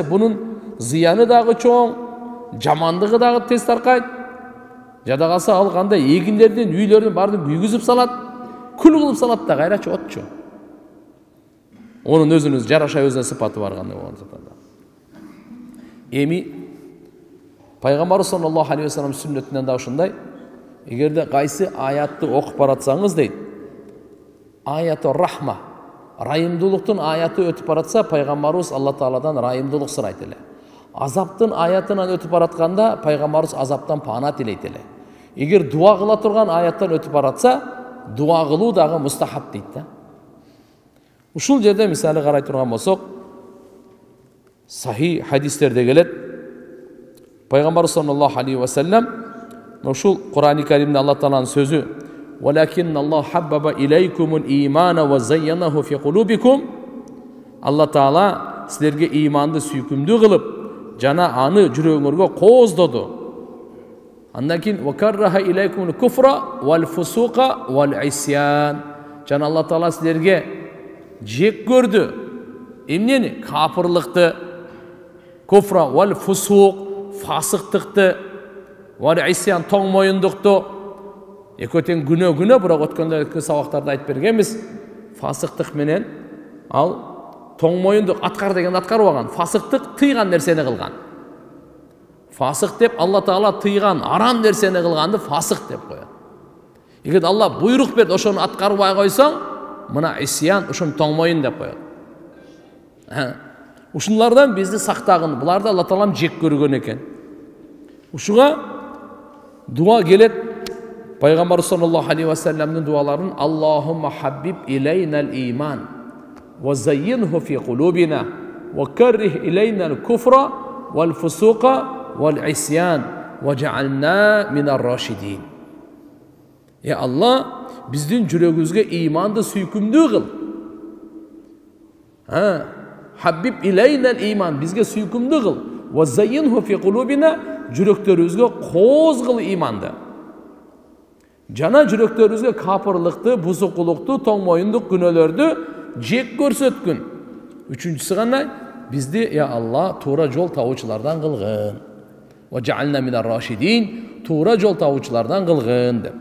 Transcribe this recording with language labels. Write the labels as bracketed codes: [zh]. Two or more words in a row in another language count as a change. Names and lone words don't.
[ky] Бунун зыяны дагы чоң, жамандыгы дагы тез таркайт. Жада калса ал кандай эгиндердин, үйлөрдүн бардын күйгүзүп салат, күл кылып салат да, кайрачы отчу. [tr] Onun özünüz [ky] жараша өзүнө сыпаты бар кандай болгондуктан. Эми Пайгамбар [ar] صلى الله عليه وسلم [ky] сүннөтүнөн да ушундай, эгерде кайсы аятты окуп баратсаңыз дейт, [ar] آية رحمة, [ky] райымдуулуктун аяты өтүп баратса, пайгамбарыбыз Алла Тааладан райымдуулук сурайт эле. Азаптын аятынан өтүп баратканда, пайгамбарыбыз азаптан пана тилейт эле. Эгер дуа кыла турган аяттан өтүп баратса, дуа кылуу дагы мустахаб дейт да. Ушул жерде мисалы карай турган болсок, сахи хадистерде келет. Пайгамбар [ar] صلى الله عليه وسلم [ky] ушул Кур'ан-ы Каримде Алла Тааланын сөзү: [ar] "ولكن الله حبب إليكم الإيمان وزينه في قلوبكم". [ky] Алла Таала силерге иманды сүйкүмдүү кылып, жана аны жүрөгүңөргө кооздоду. Андан кийин [ar] "وكره إليكم الكفر والفسوق والعصيان". [ky] Жана Алла Таала силерге жек көрдү. Эмнени? Капырлыкты, [ar] الكفر والفسوق, [ky] фасыктыкты, [ar] والعصيان, [ky] тоң моюндукту. Экөө тең күнөө, бирок өткөндө сабактарда айтып бергенбиз. Фасыктык менен ал тоң моюндук, аткар деген аткарбаган, фасыктык тыйган нерсени кылган. Фасык деп Алла Таала тыйган арам нерсени кылганды фасык деп коет. Эгер Алла буйрук берди, ошону аткарбай койсоң, мына исян, ушун тоң моюн деп коет. Ушунлардан бизди сактагын. Буларды Алла Таалам жек көргөн экен. Ушуга дуа келет. [ar] Пайгамбар صلى الله عليه و [ky] салламдын дуаларын: [ar] "اللهم حبب إلينا الإيمان وزينه في قلوبنا وكره إلينا الكفر والفسوق والعصيان واجعلنا من الراشدين". يا الله, [ky] биздин жүрөгүбүзгө иманды сүйкүмдүү кыл. [ar] حبب إلينا الإيمان, [ky] бизге сүйкүмдүү кыл. [ar] وزينه في قلوبنا, [ky] жүрөктөрүбүзгө кооз кыл иманды. Жана жүрөктөрүбүзгө капырлыкты, бузукулукту, тоң моюндук күнөөлөрдү жек көрсөткүн. Үчүнчүсү кандай? Бизди, [ar] يا الله, [ky] туура жол табуучулардан кылгын. [ar] واجعلنا من الراشدين, [ky] туура жол табуучулардан кылгын деп.